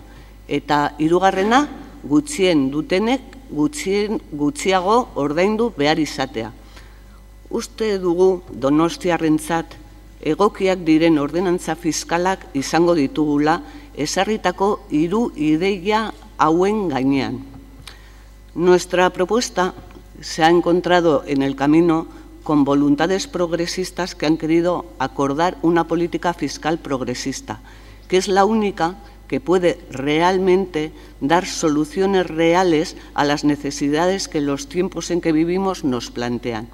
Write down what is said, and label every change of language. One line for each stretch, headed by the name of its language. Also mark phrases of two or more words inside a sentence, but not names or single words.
Basque: Eta hirugarrena, gutxien dutenek gutxiago ordaindu behar izatea. Uste dugu Donostiarrentzat egokiak diren ordenantza fiskalak izango ditugula ezarritako hiru ideia hauen gainean.
Spanish: Nuestra propuesta se ha encontrado en el camino con voluntades progresistas que han querido acordar una política fiscal progresista, que es la única que puede realmente dar soluciones reales a las necesidades que los tiempos en que vivimos nos plantean.